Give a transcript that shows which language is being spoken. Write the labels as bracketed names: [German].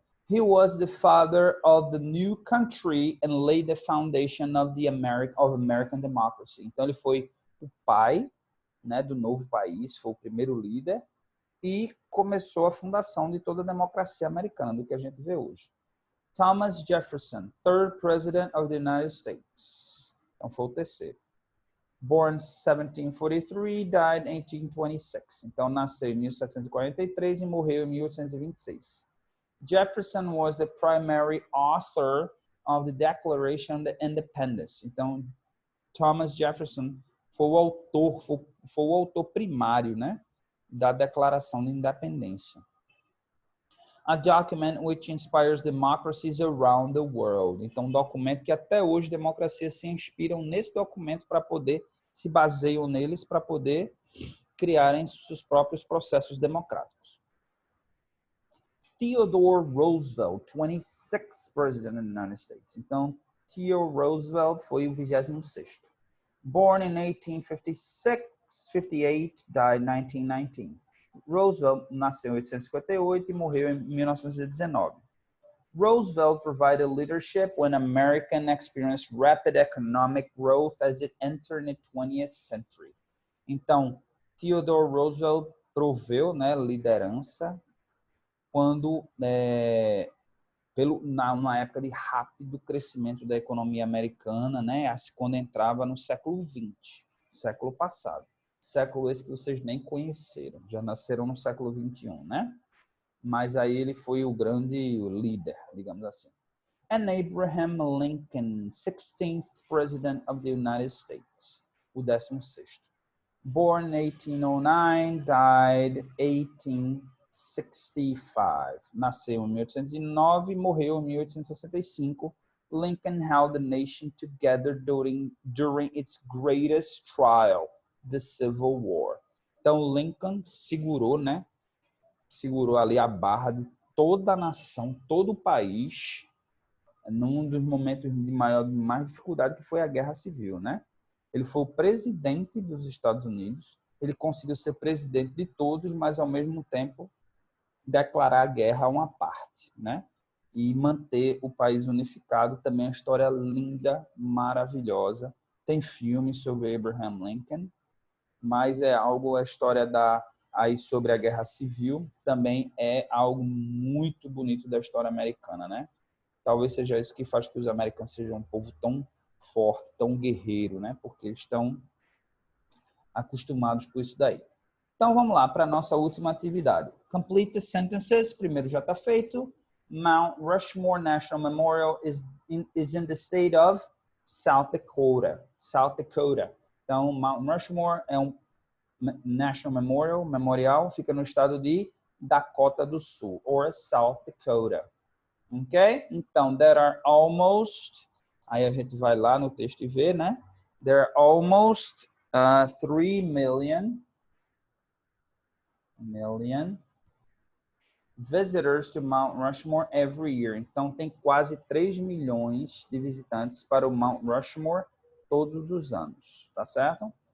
[English] He was the father of the new country and laid the foundation of American democracy. [Portuguese] Então ele foi o pai, né, do novo país, foi o primeiro líder e começou a fundação de toda a democracia americana, do que a gente vê hoje. [English] Thomas Jefferson, third president of the United States. [Portuguese] Então foi o terceiro. [English] Born 1743, died 1826. [Portuguese] Então nasceu em 1743 e morreu em 1826. [English] Jefferson was the primary author of the Declaration of Independence. [Portuguese] Então, Thomas Jefferson foi o autor primário, né, da Declaração de Independência. [English] A document which inspires democracies around the world. [Portuguese] Então, um documento que até hoje democracias se inspiram nesse documento para poder, se baseiam neles para poder criarem seus próprios processos democráticos. [English] Theodore Roosevelt, 26th President of the United States. [Portuguese] Então, Theodore Roosevelt foi o 26º. [English] Born in 1858, died 1919. [Portuguese] Roosevelt nasceu em 1858 e morreu em 1919. Roosevelt provided leadership when America experienced rapid economic growth as it entered the 20th century. Então, Theodore Roosevelt proveu, né, liderança quando na época de rápido crescimento da economia americana, né, quando entrava no século XX, século passado. Século esse que vocês nem conheceram, já nasceram no século XXI, né? Mas aí ele foi o grande líder, digamos assim. [English] And Abraham Lincoln, 16th President of the United States, [Portuguese] o 16º. [English] Born in 1809, died [Portuguese] 1865. Nasceu em 1809, morreu em 1865. [English] Lincoln held the nation together during its greatest trial, the Civil War. [Portuguese] Então, Lincoln segurou, né? Segurou ali a barra de toda a nação, todo o país, num dos momentos de mais dificuldade, que foi a Guerra Civil, né? Ele foi o presidente dos Estados Unidos, ele conseguiu ser presidente de todos, mas, ao mesmo tempo, declarar a guerra a uma parte, né? E manter o país unificado. Também é uma história linda, maravilhosa. Tem filmes sobre Abraham Lincoln, mas é algo, a história aí sobre a Guerra Civil também é algo muito bonito da história americana, né? Talvez seja isso que faz que os americanos sejam um povo tão forte, tão guerreiro, né? Porque eles estão acostumados com isso daí. Então, vamos lá para a nossa última atividade. [English] Complete the sentences. [Portuguese] Primeiro já está feito. [English] Mount Rushmore National Memorial is in the state of South Dakota. South Dakota. [Portuguese] Então, Mount Rushmore é um National Memorial, fica no estado de Dakota do Sul, or South Dakota. Ok? Então, [English] there are almost, [Portuguese] aí a gente vai lá no texto e vê, né? [English] There are almost 3 million visitors to Mount Rushmore every year. [Portuguese] Então, tem quase 3 milhões de visitantes para o Mount Rushmore todos os anos, tá certo?